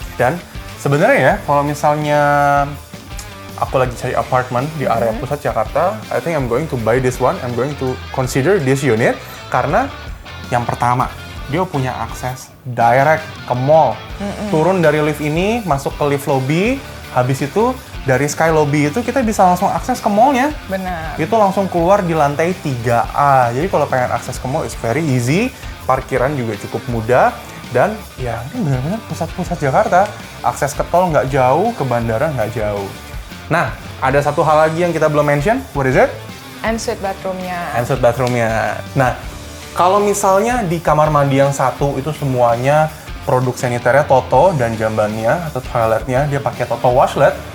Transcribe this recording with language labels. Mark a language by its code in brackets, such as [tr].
[id] Dan sebenarnya ya, kalau misalnya aku lagi cari apartemen di area pusat Jakarta, [en] I think I'm going to buy this one, I'm going to consider this unit, [id] karena yang pertama, dia punya akses direct ke mall. Turun dari lift ini, masuk ke lift lobby, habis itu dari sky lobby itu kita bisa langsung akses ke mallnya. Benar. Itu langsung keluar di lantai 3A. Jadi kalau pengen akses ke mall, [en] it's very easy. [id] Parkiran juga cukup mudah. Dan ya ini benar-benar pusat-pusat Jakarta. Akses ke tol nggak jauh, ke bandara nggak jauh. Nah, ada satu hal lagi yang kita belum mention. [en] What is it? [id] Ensuite bathroom-nya. Ensuite bathroom-nya. Nah, kalau misalnya di kamar mandi yang satu itu semuanya produk saniternya Toto dan jambannya atau toiletnya dia pakai Toto washlet.